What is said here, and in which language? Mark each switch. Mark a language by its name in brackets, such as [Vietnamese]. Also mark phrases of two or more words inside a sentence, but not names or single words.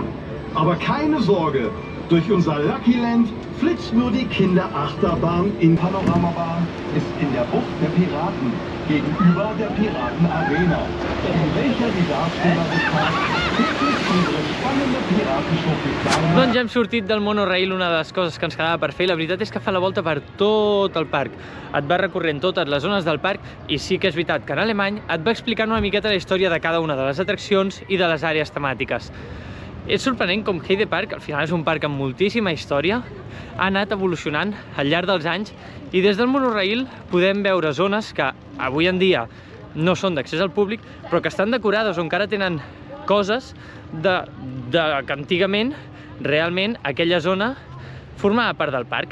[German] Aber keine Sorge, durch unser Lucky Land flitzt nur die Kinderachterbahn in Panoramabahn, ist in der Bucht der Piraten, gegenüber der Piratenarena, in welcher die Darsteller des Parks täglich unsere spannende Piratenshow planen. [Catalan] Doncs ja hem sortit del monorail, una de les coses que ens quedava per fer. La veritat és que fa la volta per tot el parc. Et va recorrent totes les zones del parc i sí que és veritat que en alemany et va explicant una miqueta la història de cada una de les atraccions i de les àrees temàtiques. És sorprenent com Heide Park, al final és un parc amb moltíssima història, ha anat evolucionant al llarg dels anys i des del monorail podem veure zones que avui en dia no són d'accés al públic, però que estan decorades o encara tenen coses que antigament realment aquella zona formava part del parc.